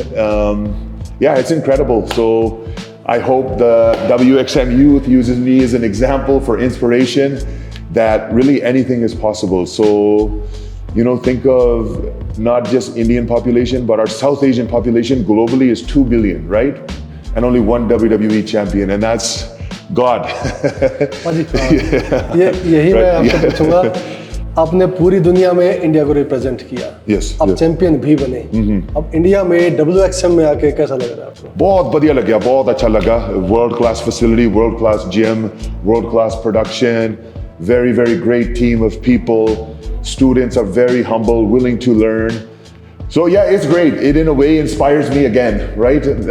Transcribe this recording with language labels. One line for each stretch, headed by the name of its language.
English: It's incredible. So I hope the WXM youth uses me as an example for inspiration that really anything is possible. So, think of not just Indian population, but our South Asian population globally is 2 billion, right? And only one WWE champion, and that's God.
Hindi: यही मैं आपसे पूछूंगा, आपने पूरी दुनिया में India को represent किया। अब चैंपियन भी बने। अब इंडिया में WXM में आके कैसा लग रहा है आपको? बहुत बढ़िया लग गया, बहुत अच्छा लगा। World class facility, world class gym, world class production,
English: very, very great team of people. Students are very humble, willing to learn. So yeah, it's great. It in a way inspires me again, right?